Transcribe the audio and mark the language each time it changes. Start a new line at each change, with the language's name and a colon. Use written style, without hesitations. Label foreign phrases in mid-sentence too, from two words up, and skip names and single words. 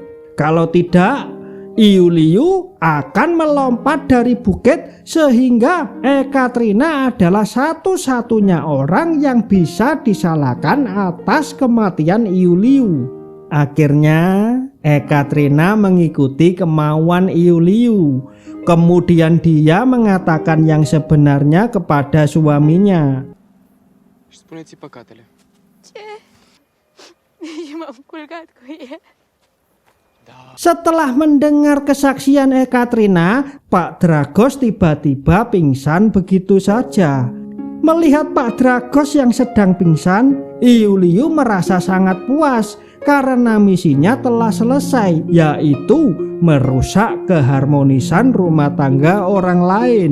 Indonesian: Kalau tidak, Iuliu akan melompat dari bukit sehingga Ekaterina adalah satu-satunya orang yang bisa disalahkan atas kematian Iuliu. Akhirnya Ekaterina mengikuti kemauan Iuliu. Kemudian dia mengatakan yang sebenarnya kepada suaminya.
Romanian: M-am culcat cu el.
Indonesian: Setelah mendengar kesaksian Ekaterina, Pak Dragos tiba-tiba pingsan begitu saja. Melihat Pak Dragos yang sedang pingsan, Iuliu merasa sangat puas karena misinya telah selesai, yaitu merusak keharmonisan rumah tangga orang lain.